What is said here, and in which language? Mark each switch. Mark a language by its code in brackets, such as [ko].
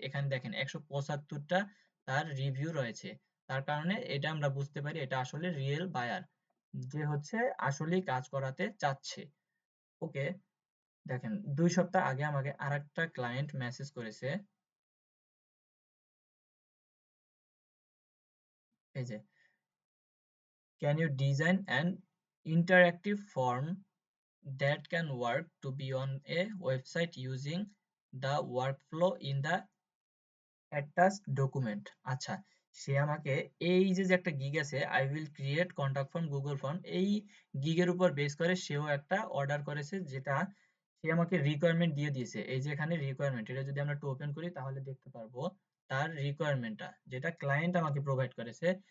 [bn] এখানে দেখেন 175টা তার রিভিউ রয়েছে। তার কারণে এটা আমরা বুঝতে পারি এটা আসলে রিয়েল বায়ার, যে হচ্ছে আসলেই কাজ করাতে চাচ্ছে। ওকে, দেখেন 2 সপ্তাহ আগে আমাকে আরেকটা ক্লায়েন্ট মেসেজ করেছে। [en] এই যে, can you design an interactive form that can work to be on a website using the workflow in the attached document। [bn] আচ্ছা, সে আমাকে এই যে একটা গিগ আছে, [en] I will create contact form Google form, [bn] এই গিগের উপর বেস করে সেও একটা অর্ডার করেছে, যেটা সে আমাকে রিকোয়ারমেন্ট দিয়ে দিয়েছে। এই যে এখানে রিকোয়ারমেন্ট, এটা যদি আমরা একটু ওপেন করি তাহলে দেখতে পারবো তার রিকোয়ারমেন্টটা যেটা ক্লায়েন্ট আমাকে প্রোভাইড করেছে।